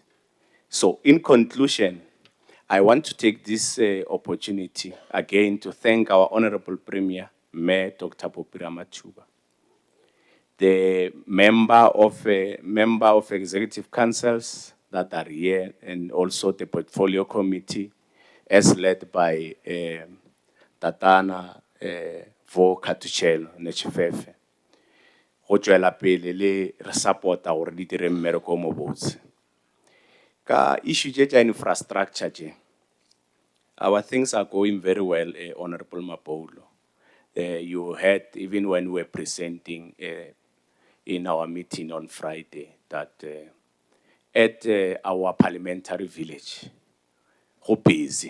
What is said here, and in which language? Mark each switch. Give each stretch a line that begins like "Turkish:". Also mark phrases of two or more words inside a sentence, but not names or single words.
English: So in conclusion, I want to take this opportunity again to thank our Honorable Premier, Mayor Dr. Popira Machuba, the member of executive councils that are here, and also the portfolio committee, as led by Tatana Vo Katuchelo Nechifefe.
Northern Sotho: Go tswela pele le re support-a gore di dire mmereko o mo botse. Ka issue tše tša infrastructure tše,
English: our things are going very well, Honorable Mapolo. You heard even when we were presenting in our meeting on Friday that at our parliamentary village, we're busy.